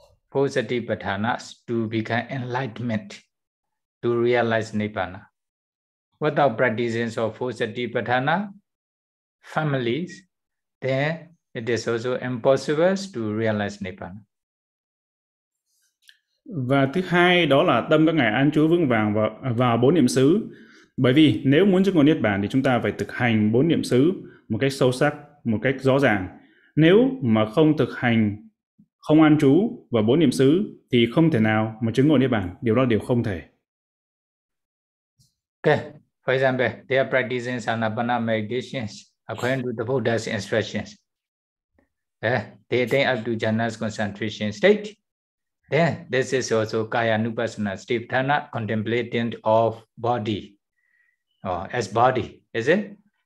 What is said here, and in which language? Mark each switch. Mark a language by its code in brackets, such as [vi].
[en] Four Satipatthanas to become enlightenment, to realize Nibbana. Without practicing of four Satipatthana families, then it is also impossible to realize Nibbana. [vi] Và thứ hai đó là tâm các ngài an trú vững vàng vào bốn niệm xứ. Bởi vì nếu muốn chứng ngộ Niết Bàn thì chúng ta phải thực hành bốn niệm xứ một cách sâu sắc, một cách rõ ràng. Nếu mà không thực hành, không an trú và bốn niệm xứ thì không thể nào mà chứng ngộ Niết Bàn. Điều đó là điều không thể. Okay. [en] For example, they are practicing Sanapana meditations according to the Buddha's instructions. They attain up to jhana's concentration state. Then this is also kaya nupasana state, dhana contemplating of body, as body, is it?